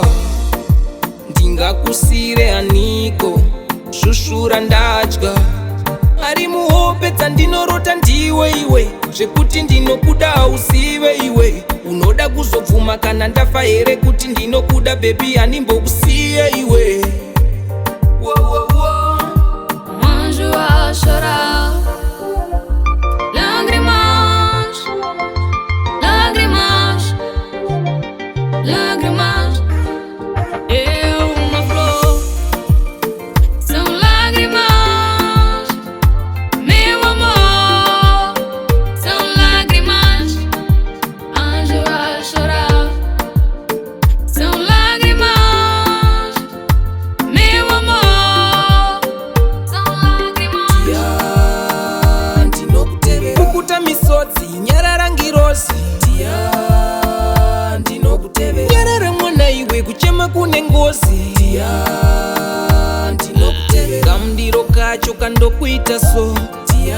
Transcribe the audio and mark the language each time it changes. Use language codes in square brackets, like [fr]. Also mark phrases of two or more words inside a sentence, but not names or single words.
[sn] Ndingakusire aniko shushura ndadya. Ari muhope dzandinorota ndiwe iwe, zvekuti ndinokuda usive iwe. Unoda kuzobvuma kana ndafa here kuti ndinokuda baby, handimbokusiye iwe. [pt] Anjo a chorar. Lágrimas, lágrimas, lágrimas. Eu uma flor, são lágrimas, meu amor, são lágrimas, anjo a chorar. São lágrimas, meu amor, são lágrimas. [sn] Kukuta misodzi nyarara ngirozi. Nyarara mwana iwe kuchema kune ngozi. Kamundiro kacho kandokuita so.